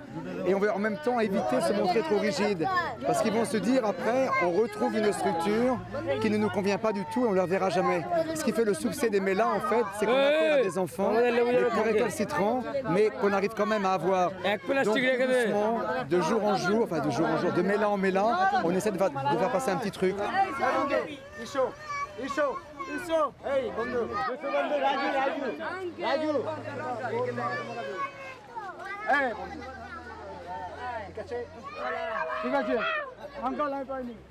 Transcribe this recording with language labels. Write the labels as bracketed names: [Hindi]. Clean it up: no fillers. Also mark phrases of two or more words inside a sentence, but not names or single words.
[French] Et on veut en même temps éviter de se montrer trop rigide. Parce qu'ils vont se dire après, on retrouve une structure qui ne nous convient pas du tout et on ne la verra jamais. Ce qui fait le succès des mélas en fait, c'est qu'on a affaire à des enfants, les plus récalcitrants, mais qu'on arrive quand même à avoir. Donc doucement, de jour en jour, de méla en méla, on essaie de faire passer un petit truc. [Bangla] Hey, বন্ধু রাজু এই বন্ধু ঠিক আছে আঙ্কেল আমি পাইনি